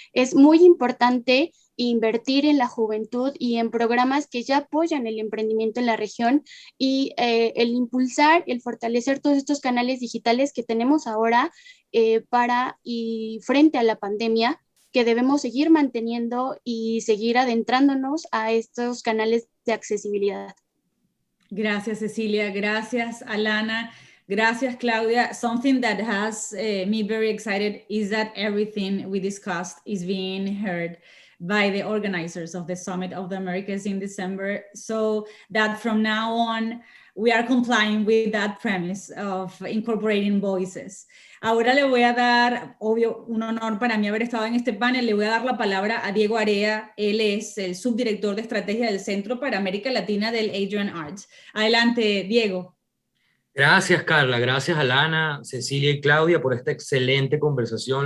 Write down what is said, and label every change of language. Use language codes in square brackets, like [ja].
[es] Es muy importante invertir en la juventud y en programas que ya apoyan el emprendimiento en la región y el impulsar, el fortalecer todos estos canales digitales que tenemos ahora y frente a la pandemia, que debemos seguir manteniendo y seguir adentrándonos a estos canales de accesibilidad. Gracias, Cecilia. Gracias, Alana. Gracias, Claudia. [en] Something that has me very excited is that everything we discussed is being heard by the organizers of the Summit of the Americas in December, so that from now on, we are complying with that premise of incorporating voices. [es] Ahora le voy a dar, obvio, un honor para mí haber estado en este panel, le voy a dar la palabra a Diego Area. Él es el subdirector de estrategia del Centro para América Latina del Adrian Arts. Adelante, Diego. Gracias, Carla. Gracias, Alana, Cecilia y Claudia por esta excelente conversación.